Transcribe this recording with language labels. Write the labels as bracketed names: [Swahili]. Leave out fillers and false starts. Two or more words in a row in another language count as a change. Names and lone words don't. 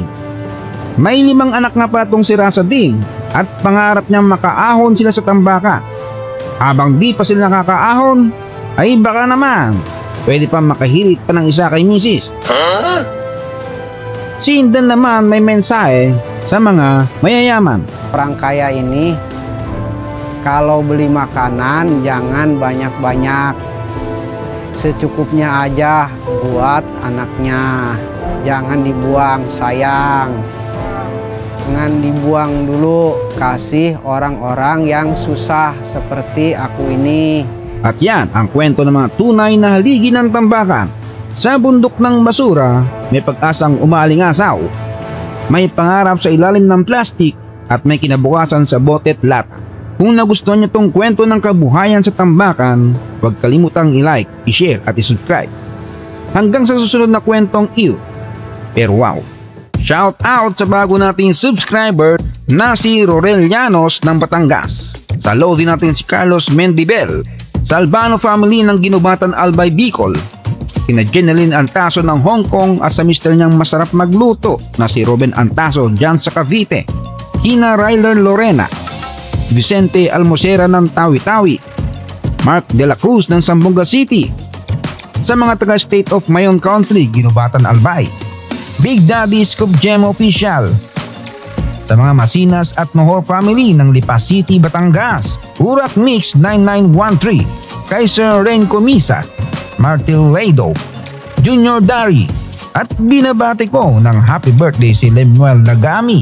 [Filipino] May 5 anak nga pa itong si Rasadin at pangarap niyang makaahon sila sa tambakan. Habang di pa sila nakakaahon, ay baka naman pwede pa makahirit pa ng isa kay Mrs. Si Indan naman may mensahe sa mga mayayaman. [Indonesian] Orang kaya ini kalau beli makanan jangan banyak-banyak, secukupnya aja buat anaknya, jangan dibuang, sayang. Jangan dibuang dulu, kasih orang-orang yang susah seperti aku ini. [Filipino] At yan ang kwento ng mga tunay na haligi ng tambakan. Sa bundok ng basura, may pag-asang umaalingasaw. May pangarap sa ilalim ng plastik at may kinabukasan sa bote at lata. Kung nagustuhan niyo tong kwento ng kabuhayan sa tambakan, huwag kalimutang i-like, i-share at i-subscribe. Hanggang sa susunod na kwentong iyo. Pero wow! [English] Shout out [Filipino] sa bago nating subscriber na si Rorel Llanos ng Batangas. Follow din natin si Carlos Mendibel sa Albano family ng Ginubatan Albay Bicol. Kina Jeneline Antaso ng Hong Kong at sa mister niyang masarap magluto na si Ruben Antaso dyan sa Cavite. Kina Ryler Lorena, Vicente Almosera ng Tawi-Tawi, Mark De La Cruz ng Zamboanga City. Sa mga taga State of Mayon Country, Ginubatan Albay, Big Daddy Scoop Gem Official. Sa mga Masinas at Mohor family ng Lipa City, Batangas, Urak Mix 9913, Kaiser Renco Misa, Martil Lado, Junior Dari, at binabati ko ng [English] happy birthday [Filipino] si Lemuel Lagami.